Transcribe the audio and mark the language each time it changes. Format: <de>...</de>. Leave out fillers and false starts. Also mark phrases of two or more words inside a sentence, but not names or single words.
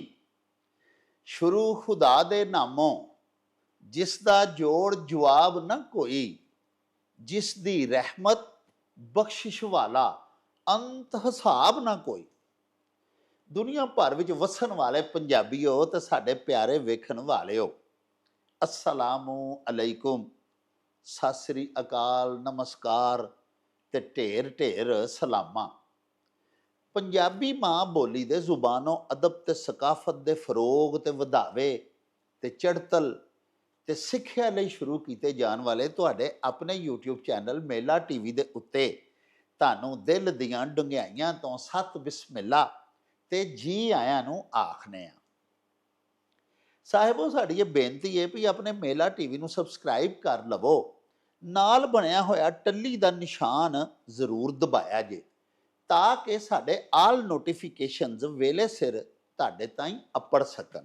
<pa>ਸ਼ੁਰੂ ਖ਼ੁਦਾ ਦੇ ਨਾਮੋਂ, ਜਿਸ ਦਾ ਜੋੜ ਜਵਾਬ ਨ ਕੋਈ, ਜਿਸ ਦੀ ਰਹਿਮਤ ਬਖ਼ਸ਼ਿਸ਼ ਵਾਲਾ ਅੰਤ ਹਿਸਾਬ ਨਾ ਕੋਈ। ਦੁਨੀਆ ਭਰ ਵਿਚ ਵਸਣ ਵਾਲੇ ਪੰਜਾਬੀਓ ਤੇ ਸਾਡੇ ਪਿਆਰੇ ਵੇਖਣ ਵਾਲਿਓ,</pa> <ar>السلام عليكم,</ar> <pa>ਸਤ ਸ੍ਰੀ ਅਕਾਲ, ਨਮਸਕਾਰ ਤੇ ਢੇਰ ਢੇਰ ਸਲਾਮਾ। ਪੰਜਾਬੀ ਮਾਂ ਬੋਲੀ ਦੇ ਜ਼ੁਬਾਨੋਂ ਅਦਬ ਤੇ ਸਕਾਫ਼ਤ ਦੇ ਫ਼ਰੋਗ ਤੇ ਵਧਾਵੇ ਤੇ ਚੜ੍ਹਤਲ ਤੇ सिੱਖਿਆ ਲਈ शुरू ਕੀਤੇ ਜਾਣ ਵਾਲੇ ਤੁਹਾਡੇ ਆਪਣੇ YouTube ਚੈਨਲ ਮੇਲਾ TV ਦੇ ਉੱਤੇ ਤੁਹਾਨੂੰ ਦਿਲ ਦੀਆਂ ਡੁੰਘਾਈਆਂ ਤੋਂ ਸਤ ਬਿਸਮਿਲ੍ਲਾ ਤੇ ਜੀ ਆਇਆਂ ਨੂੰ ਆਖਨੇ ਆ। ਸਾਹਿਬੋ, ਸਾਡੀ ਇਹ ਬੇਨਤੀ ਹੈ ਵੀ ਆਪਣੇ ਮੇਲਾ TV ਨੂੰ ਸਬਸਕ੍ਰਾਈਬ ਕਰ ਲਵੋ, ਨਾਲ ਬਣਿਆ ਹੋਇਆ ਟੱਲੀ ਦਾ ਨਿਸ਼ਾਨ ਜ਼ਰੂਰ ਦਬਾਇਆ ਜੇ ਤਾਂ ਕਿ ਸਾਡੇ</pa> <en>all notifications</en> <pa>ਵੇਲੇ ਸਿਰ ਤੁਹਾਡੇ ਤਾਈਂ ਅੱਪੜ ਸਕਣ।</pa>